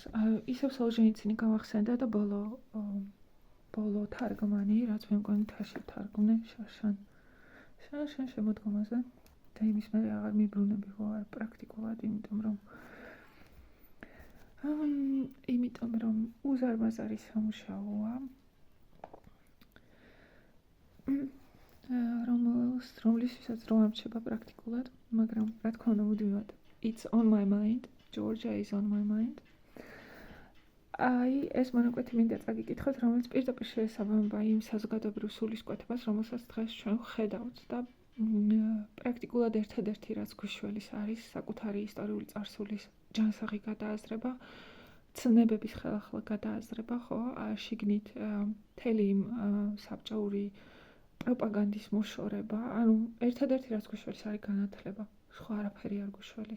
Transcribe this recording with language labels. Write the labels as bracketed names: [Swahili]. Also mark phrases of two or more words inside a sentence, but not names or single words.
[Georgian] ისევ სოლჟენიცინი გამახსენდა და ბოლო თარგმანი, რაც მე მგონი თაში თარგმნე შაშან შემოდგომაზე და იმის მერე აღარ მიბრუნები ვარ პრაქტიკულად, იმიტომ რომ უზარმაზარი სამუშაოა, რომლისთვისაც რო ამრჩება პრაქტიკულად, მაგრამ რა თქმა უნდა მუდმივად [English] it's on my mind, Georgia is on my mind. [Georgian] ეს მონაკვეთი მინდა წაგიკითხოთ, რომელიც პირდაპირ შეესაბამება იმ საზოგადოებრივ სულისკვეთებას, რომელსაც დღეს ჩვენ ვხედავთ და პრაქტიკულად ერთადერთი რაც გვიშველის არის საკუთარი ისტორიული წარსულის ჯანსაღი გადააზრება, ცნებების ხელახლა გადააზრება, ხო, შიგნით მთელი იმ საბჭოური პროპაგანდის მოშორება, ანუ ერთადერთი რაც გვიშველის არის განათლება, სხვა არაფერი არ გვიშველის.